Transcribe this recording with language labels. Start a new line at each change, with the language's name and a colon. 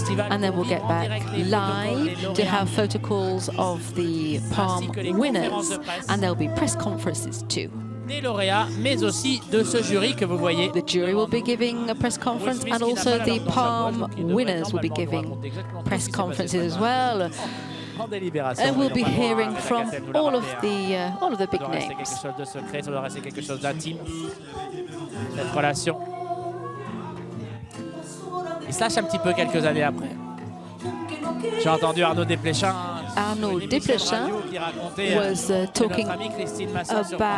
English: And then we'll get back live to have photo calls of the Palm winners, and there'll be press conferences too.
French: Des lauréats, mais aussi de ce jury que vous voyez.
English: The jury will be giving a press conference, and also the Palm winners will be giving press conferences as well. And we'll be hearing from all of the big names.
French: Quelque chose de secret, ça doit rester quelque chose d'intime. Cette relation. Il se lâche un petit peu quelques années après. J'ai entendu Arnaud Desplechin.
English: Arnaud Desplechin was talking about